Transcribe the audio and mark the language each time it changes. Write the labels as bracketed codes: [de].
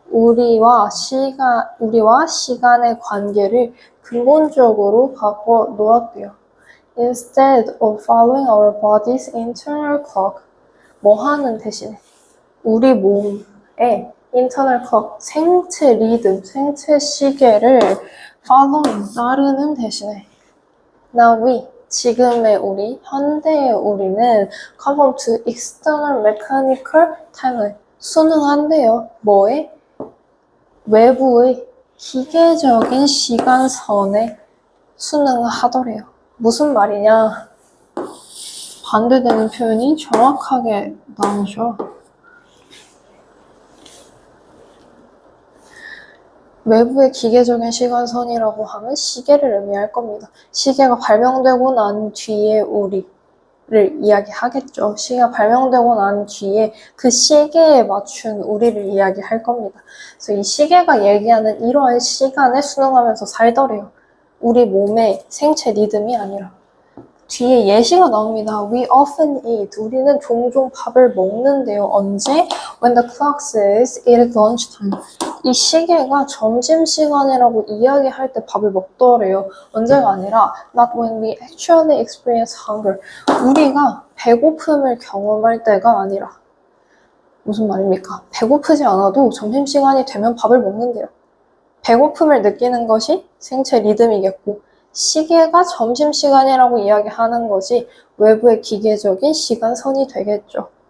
[ko] 우리와 시간의 관계를 근본적으로 바꿔 놓았대요. [en] Instead of following our body's internal clock, [ko] 뭐 하는 대신에 우리 몸의 internal clock, 생체 리듬, 생체 시계를 following, 따르는 대신에 [en] Now we, [ko] 지금의 우리, 현대의 우리는 [en] conform to external mechanical timeline, [ko] 순응한대요. 뭐에? 외부의 기계적인 시간선에 순응하더래요. 무슨 말이냐? 반대되는 표현이 정확하게 나오죠. 외부의 기계적인 시간선이라고 하면 시계를 의미할 겁니다. 시계가 발명되고 난 뒤에 우리를 이야기하겠죠. 시계가 발명되고 난 뒤에 그 시계에 맞춘 우리를 이야기할 겁니다. 그래서 이 시계가 얘기하는 이러한 시간에 순응하면서 살더래요. 우리 몸의 생체 리듬이 아니라. 뒤에 예시가 나옵니다. [en] We often eat. [ko] 우리는 종종 밥을 먹는데요. 언제? [en] When the clock says it is lunchtime. [ko] 이 시계가 점심시간이라고 이야기할 때 밥을 먹더래요. 언제가 아니라 [en] not when we actually experience hunger. [ko] 우리가 배고픔을 경험할 때가 아니라. 무슨 말입니까? 배고프지 않아도 점심시간이 되면 밥을 먹는데요. 배고픔을 느끼는 것이 생체 리듬이겠고 시계가 점심시간이라고 이야기하는 것이 외부의 기계적인 시간선이 되겠죠.